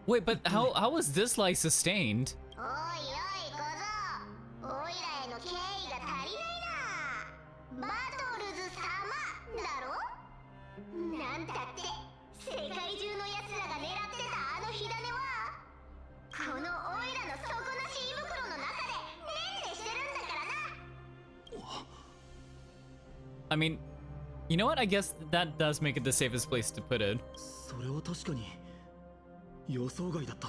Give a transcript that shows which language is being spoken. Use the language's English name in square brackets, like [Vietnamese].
[English] Wait, but how was this like sustained? [Japanese] おいおい小僧、おいらへの敬意が足りないな。バトルズ様だろ。なんたって世界中の奴らが狙ってたあの火種は、このおいらの底なし胃袋の中でねんねしてるんだからな。 [English] I mean, you know what? I guess that does make it the safest place to put it. [Japanese] それは確かに予想外だった。